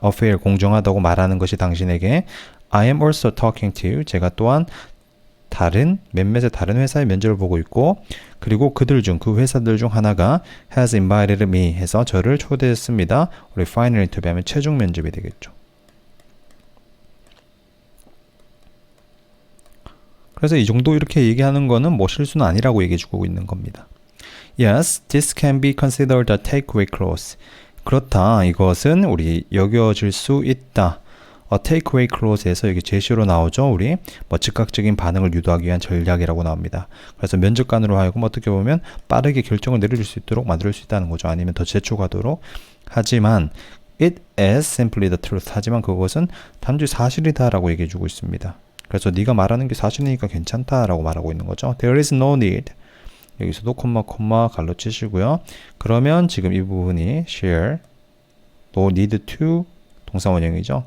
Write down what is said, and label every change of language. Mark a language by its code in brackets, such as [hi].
[ko] fair 공정하다고 말하는 것이 당신에게 [en] I am also talking to you [ko] 제가 또한 몇몇의 다른 회사의 면접을 보고 있고 그리고 그들 중 그 회사들 중 하나가 [en] has invited me [ko] 해서 저를 초대했습니다. 우리 [en] final interview [ko] 하면 최종 면접이 되겠죠. 그래서 이 정도 이렇게 얘기하는 거는 뭐 실수는 아니라고 얘기해 주고 있는 겁니다. [en] Yes, this can be considered a takeaway clause. [ko] 그렇다. 이것은 우리 여겨질 수 있다. [en] takeaway clause [ko] 에서 여기 제시로 나오죠. 우리 뭐 즉각적인 반응을 유도하기 위한 전략이라고 나옵니다. 그래서 면접관으로 하여금 어떻게 보면 빠르게 결정을 내려줄 수 있도록 만들 수 있다는 거죠. 아니면 더 재촉하도록. 하지만 [en] it is simply the truth. [ko] 하지만 그것은 단지 사실이다라고 얘기해주고 있습니다. 그래서 네가 말하는 게 사실이니까 괜찮다라고 말하고 있는 거죠. [en] There is no need. [ko] 여기서도 콤마 갈로 치시고요. 그러면 지금 이 부분이 share, [en] no need to [ko] 동사 원형이죠.